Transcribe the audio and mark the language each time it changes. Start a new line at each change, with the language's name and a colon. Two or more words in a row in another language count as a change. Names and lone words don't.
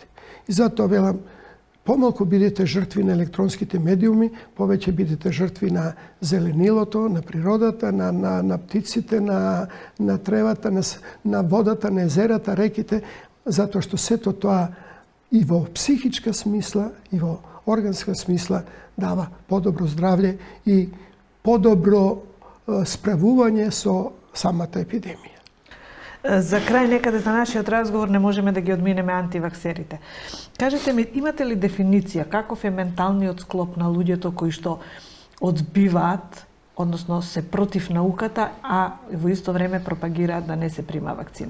Macedonian: И зато велам, помалку бидете жртви на електронските медиуми, повеќе бидете жртви на зеленилото, на природата, на птиците, на тревата, на водата, на езерата, реките, зато што све то и во психичка смисла, и во органска смисла дава подобро здравје и подобро справување со самата епидемија. За крај некаде за нашиот разговор не можеме да ги одминеме антиваксерите. Кажете ми, имате ли дефиниција каков е менталниот склоп на луѓето кои што одбиваат, односно се против науката, а во исто време пропагираат да не се прима вакцина?